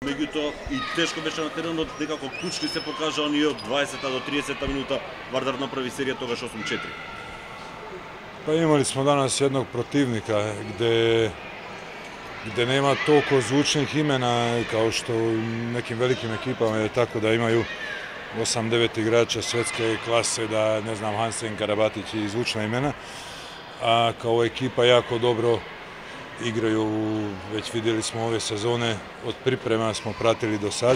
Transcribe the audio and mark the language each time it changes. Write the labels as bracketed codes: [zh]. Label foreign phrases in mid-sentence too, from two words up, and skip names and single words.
[mk] меѓутоа и тешко беше на теренот, некако клучни се покажа оние од 20-та до 30-та минута. Вардар направи серија тогаш 8-4. [hr] Pa imali smo danas jednog protivnika gdje nema toliko zvučnih imena kao što u nekim velikim ekipama je tako da imaju 8-9 igrača svjetske klase, da ne znam, Hansen, Karabatić i zvučna imena, a kao ekipa jako dobro igraju, već vidjeli smo ove sezone, od priprema smo pratili do sad.